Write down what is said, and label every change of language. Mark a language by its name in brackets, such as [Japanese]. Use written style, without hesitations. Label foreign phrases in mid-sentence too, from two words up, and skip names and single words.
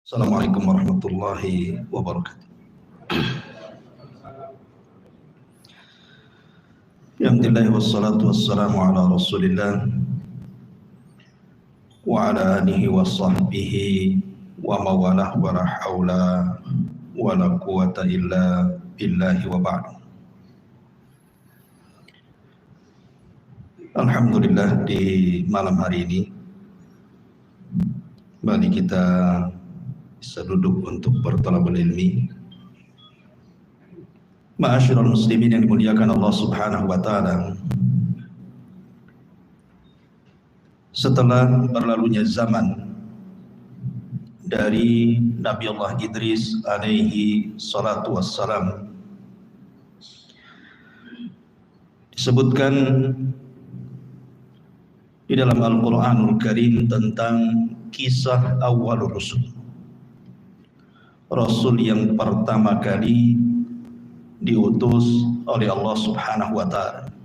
[Arabic] السلام عليكم ورحمة الله وبركاته. الحمد لله والصلاة والسلام على رسول الله وعلى آله وصحبه وموالاه ولا حول ولا قوة إلا بالله وبعد. [Indonesian] Alhamdulillah, di malam hari ini mari kita bisa duduk untuk bertalabul ilmi. [Arabic] معاشر المسلمين [Indonesian] yang dimuliakan [Arabic] الله سبحانه وتعالى. [Indonesian] Setelah berlalunya zaman dari Nabi Allah Idris [Arabic] عليه الصلاة والسلام, [Indonesian] disebutkan di dalam Al-Qur'anul Karim tentang kisah awal rusul, Rasul yang pertama kali diutus oleh [Arabic] الله سبحانه وتعالى.